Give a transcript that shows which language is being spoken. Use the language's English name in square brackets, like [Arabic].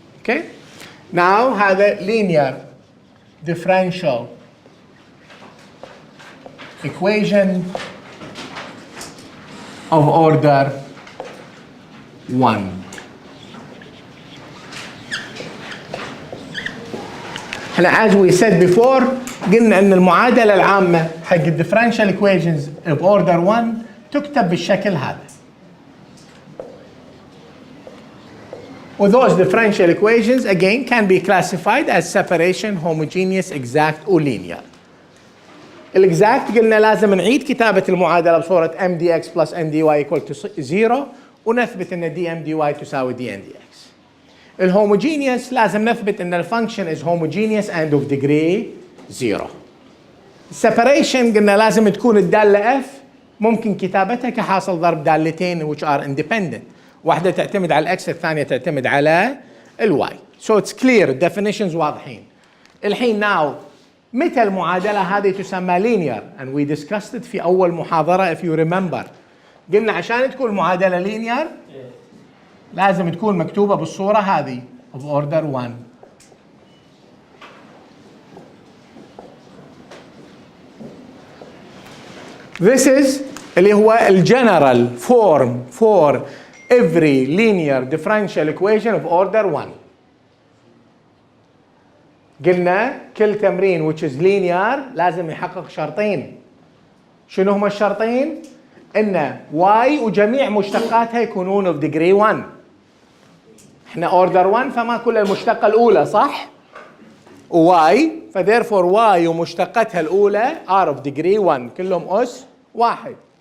[English] Okay? Now هذا linear differential equation of order 1. As we said before [Arabic] قلنا ان المعادلة العامة حق differential equations of order 1 تكتب بالشكل هذا. [English] Those differential equations again can be classified as separation, homogeneous, exact or linear. [Arabic] الإكزاكت قلنا لازم نعيد كتابة المعادلة بصورة m dx plus n dy equal to 0 ونثبت ان dm dy تساوي dn dx. الهوموجينيوس لازم نثبت ان الفانكشن is homogeneous and of degree 0. السيبريشن قلنا لازم تكون الدالة f ممكن كتابتها كحاصل ضرب دالتين which are independent. واحدة تعتمد على الاكس الثانية تعتمد على الواي. [English] So it's clear definitions واضحين. الحين now [Arabic] متى المعادلة هذه تسمى [English] linear and we discussed it [Arabic] في أول محاضرة [English] if you remember. [Arabic] قلنا عشان تكون معادلة linear لازم تكون مكتوبة بالصورة هذه of order 1. [English] This is اللي هو الجنرال form for every linear differential equation of order 1. [Arabic] قلنا كل تمرين [English] which is linear [Arabic] لازم يحقق شرطين. شنو هما الشرطين؟ ان y وجميع مشتقاتها يكونون of degree 1. احنا order 1 فما كل المشتقة الأولى صح؟ y فتherefore y ومشتقتها الأولى [English] are of degree 1 [Arabic] كلهم أس واحد.